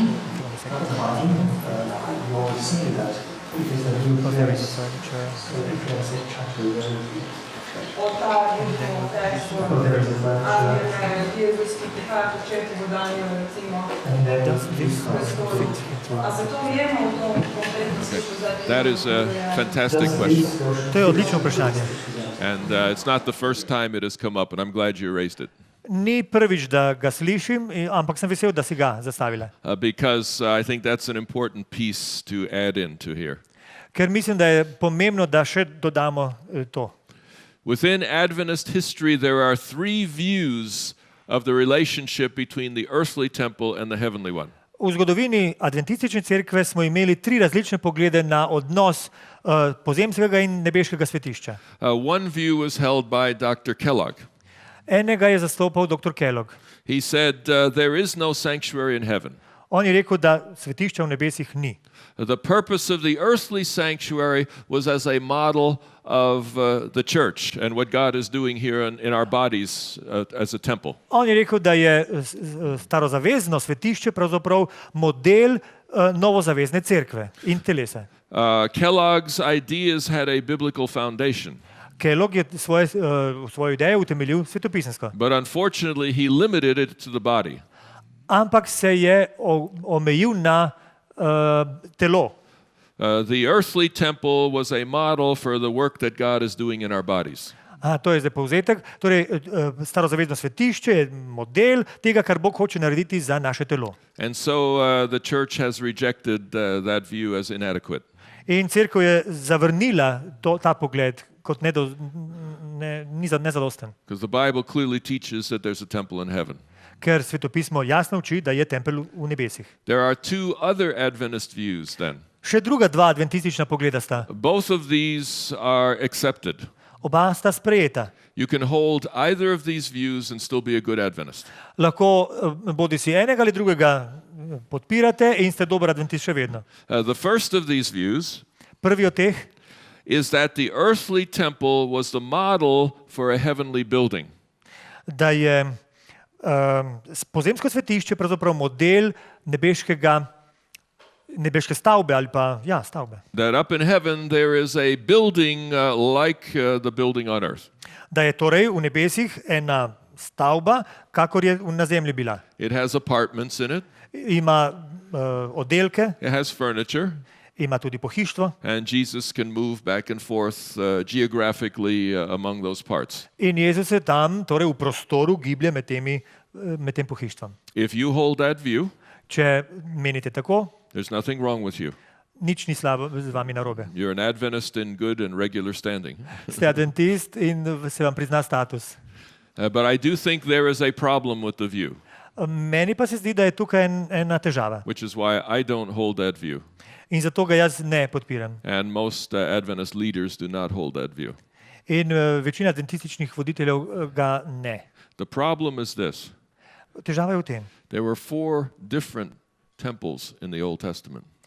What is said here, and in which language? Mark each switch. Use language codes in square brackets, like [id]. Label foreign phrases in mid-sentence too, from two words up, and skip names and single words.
[sl] Oltar, prestol, Jezus, ki prihaja početi vodanju, recimo. A se to ujema v tom konkretno sliku? [en] That is a fantastic question. [sl] To je odlično vprašanje. [en] And it's not the first time it has come up, and I'm glad you raised it. [sl] Ni prvič, da ga slišim, ampak sem vesel, da si ga zastavila. [en] Because I think that's an important piece to add into here. [sl] Ker mislim, da je pomembno, da še dodamo to. [en] Within Adventist history, there are three views of the relationship between the earthly temple and the heavenly one. [sl] V zgodovini adventistične cerkve smo imeli tri različne poglede na odnos pozemskega in nebeškega svetišča. [en] One view was held by Dr. Kellogg. [sl] Enega je zastopal dr. Kellogg. [en] He said there is no sanctuary in heaven. [sl] On je rekel, da svetišča v nebesih ni. [en] The purpose of the earthly sanctuary was as a model of the church and what God is doing here in our bodies as a temple. [sl] On je rekel, da je starozavezno svetišče pravzaprav model novozavezne cerkve in telesa. [en] Kellogg's ideas had a biblical foundation. [sl] Kellogg je svojo idejo utemeljil svetopisemsko. [en] But unfortunately, he limited it to the body. [sl] Ampak se je omejil na telo. [en] The earthly temple was a model for the work that God is doing in our bodies. [sl] To je zdaj povzetek. Torej, starozavezno svetišče je model tega, kar Bog hoče narediti za naše telo. [en] And so the church has rejected that view as inadequate. [sl] In cerkev je zavrnila ta pogled kot nezadosten. [en] Because the Bible clearly teaches that there's a temple in heaven. [sl] Ker svetopismo jasno uči, da je tempelj v nebesih. [en] There are two other Adventist views then. [sl] Še druga dva adventistična pogleda sta. [en] Both of these are accepted. [sl] Oba sta sprejeta. [en] You can hold either of these views and still be a good Adventist. [sl] Lahko bodisi enega ali drugega podpirate in ste dober adventist še vedno. [en] The first of these views [sl] Prvi od teh [en] is that the earthly temple was the model for a heavenly building. [sl] da je pozemsko svetišče pravzaprav model nebeške stavbe ali pa stavbe. [en] That up in heaven there is a building like the building on earth. [sl] Da je torej v nebesih ena stavba, kakor je na zemlji bila. [en] It has apartments in it. [sl] Ima oddelke, [en] It has furniture. [sl] ima tudi pohištvo [en] And Jesus can move back and forth geographically among those parts. [sl] in Jezus se tam torej v prostoru giblje med tem pohištvom. [en] If you hold that view, [sl] Če menite tako, [en] there's nothing wrong with you. [sl] nič ni slabo z vami narobe. [en] You're an Adventist in good and regular standing. [sl] Ste adventist in se vam prizna status. [en] But I do think there is a problem with the view, [sl] Meni pa se zdi, da je tukaj ena težava [en] which is why I don't hold that view. [sl] in zato ga jaz ne podpiram. [en] And most Adventist leaders do not hold that view. [sl] In večina adventističnih voditeljev ga ne. [en] The problem is this. [sl] Težava je v tem. [en] There were 4 different temples in the Old Testament.